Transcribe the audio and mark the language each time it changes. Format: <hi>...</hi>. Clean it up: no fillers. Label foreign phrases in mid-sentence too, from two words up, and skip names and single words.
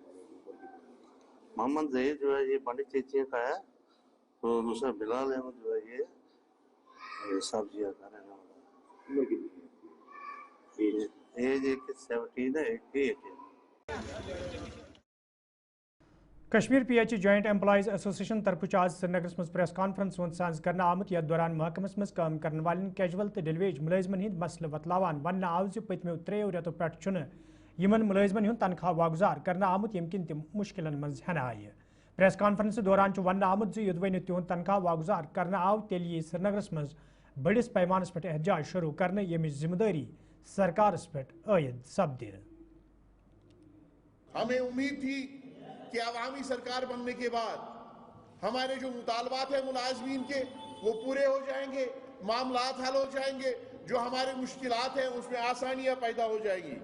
<ur>محمد ظہیر جو ہے یہ بانڈی چیچیاں کا ہے تو دوسرا بلال احمد جو ہے یہ سبزیاں کا رہنے والا ہے. ایج 17 ہے 18.</ur> <ks>کشمیر پی ایچ جوائنٹ امپلائیز ایسوسیشن طرف آج سری نگر مز پریس کانفرنس سانز کرنا آمت یتھ دوران محکمس مز کام کرنے والن کیجول تو ڈیلیویج ملازمن ہند مسئلہ بتلاوان ون آو پتمو 3 رتو پہ یمن ملازمن ہند تنخواہ واگزار کرنا آمت یم کن تم مشکلن مز ہن آئی. پریس کانفرنس دوران ون آمت یدوے تہد تنخواہ واگزار کرنا آو تیل یہ سری نگر مز بڑس پیمانس پہ احتجاج شروع کرنے یمچ ذمہ داری سرکارس پہ عائد سپد.</ks> <ur>ہمیں امید تھی کہ عوامی سرکار بننے کے بعد ہمارے جو مطالبات ہیں ملازمین کے وہ پورے ہو جائیں گے, معاملات حل ہو جائیں گے, جو ہمارے مشکلات ہیں اس میں آسانیاں پیدا ہو جائیں گی.</ur>